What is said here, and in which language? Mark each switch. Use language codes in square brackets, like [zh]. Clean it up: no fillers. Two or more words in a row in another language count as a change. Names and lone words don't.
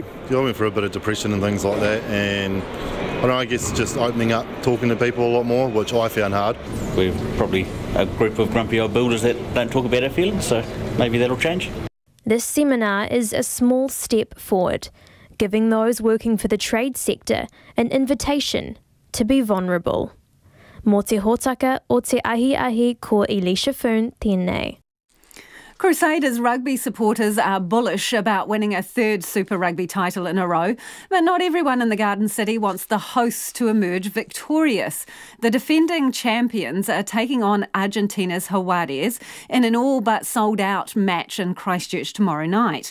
[en] I went for a bit of depression and things like that, and I don't know, I guess just opening up, talking to people a lot more, which I found hard. We're probably a group of grumpy old builders that don't talk about our feelings, so maybe that'll change. This seminar is a small step forward, giving those working for the trade sector an invitation to be vulnerable. [mi] Mō te hōtaka o te ahi ko Elisha Foon tēnei. [en] Crusaders rugby supporters are bullish about winning a third Super Rugby title in a row, but not everyone in the Garden City wants the hosts to emerge victorious. The defending champions are taking on Argentina's Jaguares in an all but sold out match in Christchurch tomorrow night.